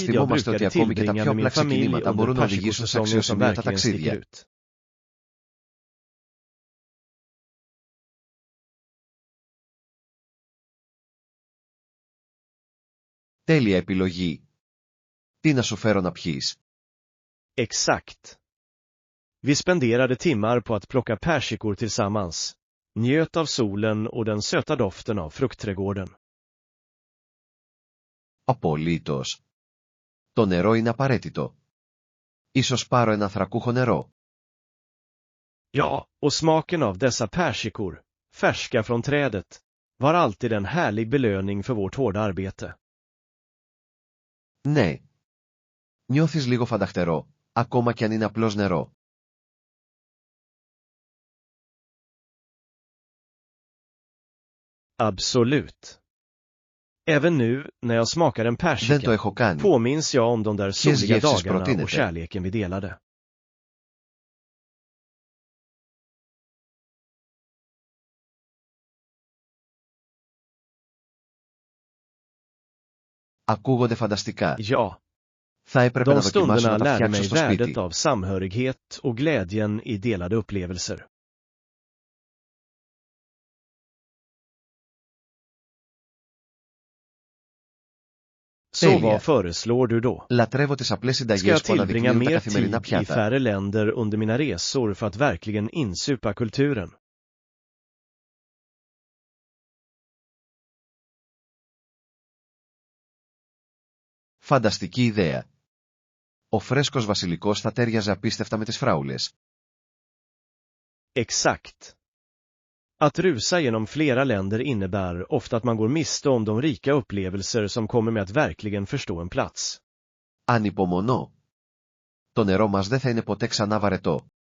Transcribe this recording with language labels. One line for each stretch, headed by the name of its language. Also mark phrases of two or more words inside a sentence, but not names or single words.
Swedish: tid jag
Greek: θυμόμαστε ότι
Swedish: brukade
Greek: ακόμη και τα
Swedish: tillbringa
Greek: πιο
Swedish: med min
Greek: απλά
Swedish: familj
Greek: ξεκινήματα
Swedish: under
Greek: μπορούν να οδηγήσουν σε
Swedish: persikosäsongen som
Greek: αξιοσημείωτα
Swedish: verkligen sticker
Greek: ταξίδια.
Swedish: ut.
Greek: Τέλεια επιλογή. Τι να σου φέρω να πιείς?
Swedish: Exakt. Vi spenderade timmar på att plocka persikor tillsammans. Njöt av solen och den söta doften av fruktträdgården.
Greek: Απολύτως. Το νερό είναι απαραίτητο. Ίσως πάρω ένα ανθρακούχο νερό.
Swedish: Ja, och smaken av dessa persikor, färska från trädet, var alltid en härlig belöning för vårt hårda arbete.
Greek: Ναι. Νιώθεις λίγο φανταχτερό, ακόμα κι αν είναι απλώς νερό.
Swedish: Absolut. Även nu, när jag smakar en
Greek: Δεν το
Swedish: persika,
Greek: έχω κάνει.
Swedish: påminns jag om de där soliga gästes dagarna proteinete. och kärleken vi delade.
Greek: Ακούγονται φανταστικά.
Swedish: Ja,
Greek: Θα έπρεπε
Swedish: de
Greek: να δοκιμάσω να
Swedish: stunderna
Greek: τα
Swedish: lärde
Greek: φτιάξω
Swedish: mig
Greek: στο σπίτι.
Swedish: värdet av samhörighet och glädjen i delade upplevelser. Så
Greek: Τέλεια.
Swedish: vad föreslår du då?
Greek: Λατρεύω τις απλές
Swedish: Ska
Greek: συνταγές
Swedish: jag
Greek: που
Swedish: tillbringa
Greek: αναδεικνύουν τα
Swedish: mer
Greek: καθημερινά
Swedish: tid i
Greek: πιάτα?
Swedish: färre länder under mina resor för att verkligen insupa kulturen?
Greek: Φανταστική ιδέα. Ο φρέσκος βασιλικός θα τέριαζε απίστευτα με τις φράουλες.
Swedish: Exakt. Att rusa genom flera länder innebär ofta att man går miste om de rika upplevelser som kommer med att verkligen förstå en plats.
Greek: Ανυπομονώ. Το νερό μας δεν θα είναι ποτέ ξανά βαρετό.